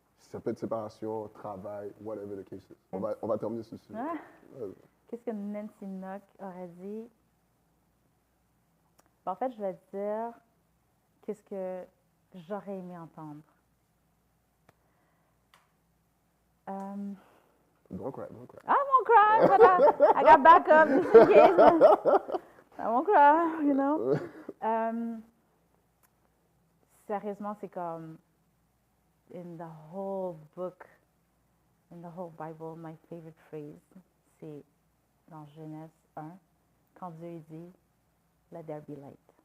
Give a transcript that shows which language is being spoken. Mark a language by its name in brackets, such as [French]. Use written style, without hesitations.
[French] Ça peut être séparation, travail, [English] whatever the case is. [French] On va terminer ce sujet. Ah, qu'est-ce que Nancy Nock aurait dit? Ben, en fait, je vais dire qu'est-ce que j'aurais aimé entendre. [English] Don't cry, don't cry. I won't cry, but I got backup just in case. I won't cry, you know. [French] Sérieusement, c'est comme [English] in the whole book, in the whole Bible, my favorite phrase, [French] c'est dans Genèse 1, quand Dieu dit [English] Let there be light.